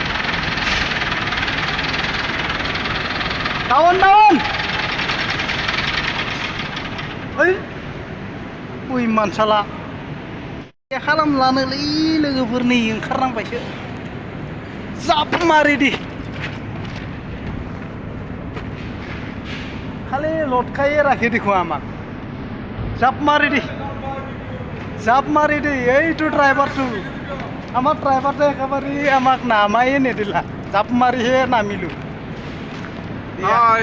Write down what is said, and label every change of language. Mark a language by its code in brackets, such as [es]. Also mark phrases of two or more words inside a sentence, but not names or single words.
[brx] दावन ओइ उइ मानसाला खालामलानोलै लोगोफोर नै ओंखारनांबायसो [as] জাপ মাৰি দি খালি লটকাই ৰাখি দেখো আমাক জাপ মারি দি এইটো ড্রাইভারটো আমার ড্রাইভারটো একেবারে আমাক নামায়ে নেদিলা জাপ মারিহে নামিলো [en] হাই